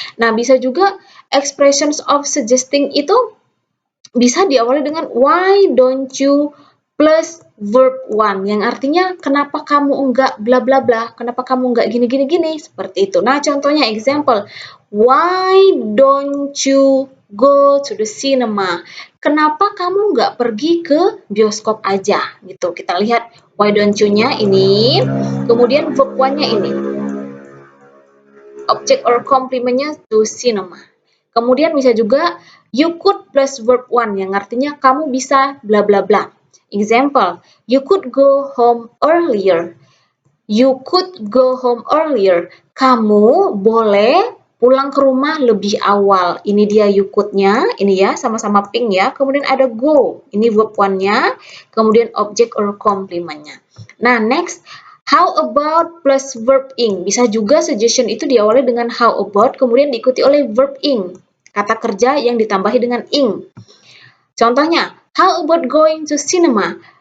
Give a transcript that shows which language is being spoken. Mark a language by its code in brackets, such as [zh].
[id] Nah, bisa juga expressions of suggesting itu bisa diawali dengan [en] why don't you plus verb one, [id] yang artinya kenapa kamu enggak bla bla bla, kenapa kamu enggak gini gini gini, seperti itu. Nah, contohnya [en] example, why don't you go to the cinema? [id] Kenapa kamu nggak pergi ke bioskop aja? Gitu. Kita lihat [en] why don't you- [id] nya ini, kemudian verb one-nya ini. [en] Object or complement-nya to cinema. [id] Kemudian bisa juga [en] you could plus verb one, [id] yang artinya kamu bisa bla bla [en] bla. Example, you could go home earlier. You could go home earlier. [id] Kamu boleh pulang ke rumah lebih awal. Ini dia [en] you could- [id] nya, ini ya, sama-sama pink ya. Kemudian ada go, ini verb one-nya, kemudian [en] object or complement- [id] nya. [en] Nah, next, how about plus verb ing. [id] Bisa juga suggestion itu diawali dengan [en] how about, [id] kemudian diikuti oleh verb ing, kata kerja yang ditambahi dengan ing. [en] Contohnya, how about going to cinema?